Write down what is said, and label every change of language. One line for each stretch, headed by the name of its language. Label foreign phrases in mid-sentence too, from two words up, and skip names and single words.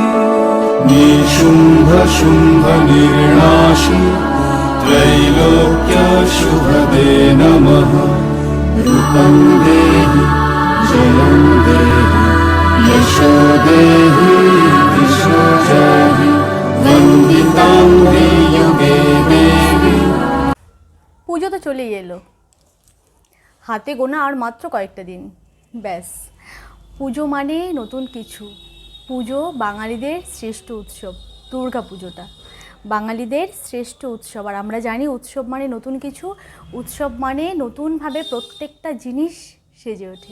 Sanskrit: निशुम्भ शुम्भ निर्णाशि त्रैलोक्य शुभदे नमः। रूपं देहि जयं देहि यशो देहि दिशो जहि। वन्दितां युगे देवी।
Bangla: পুজো তো চলেই এলো, হাতে গোনা আর মাত্র কয়েকটা দিন, ব্যাস। পুজো মানে নতুন কিছু। পুজো বাঙালিদের শ্রেষ্ঠ উৎসব, দুর্গা পুজোটা বাঙালিদের শ্রেষ্ঠ উৎসব। আর আমরা জানি উৎসব মানে নতুন কিছু, উৎসব মানে নতুনভাবে প্রত্যেকটা জিনিস সেজে ওঠে।